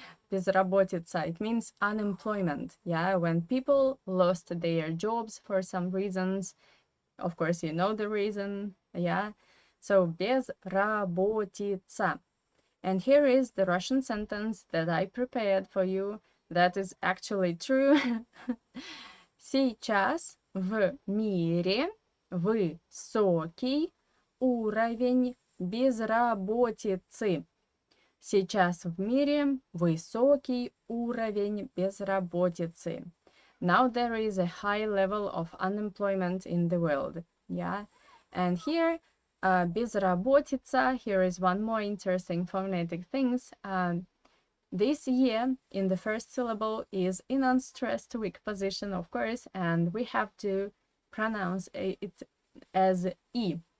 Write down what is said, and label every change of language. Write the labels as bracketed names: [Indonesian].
[English] Безработица, it means unemployment. Yeah, when people lost their jobs for some reasons. Of course, you know the reason. Yeah. So безработица. And here is the Russian sentence that I prepared for you that is actually true. [Russian] Сейчас в мире высокий уровень безработицы. Сейчас в мире высокий уровень безработицы. [English] Now there is a high level of unemployment in the world. Yeah. And here, безработица, here is one more interesting phonetic things. This year, in the first syllable, is in unstressed weak position, of course, and we have to pronounce it as E.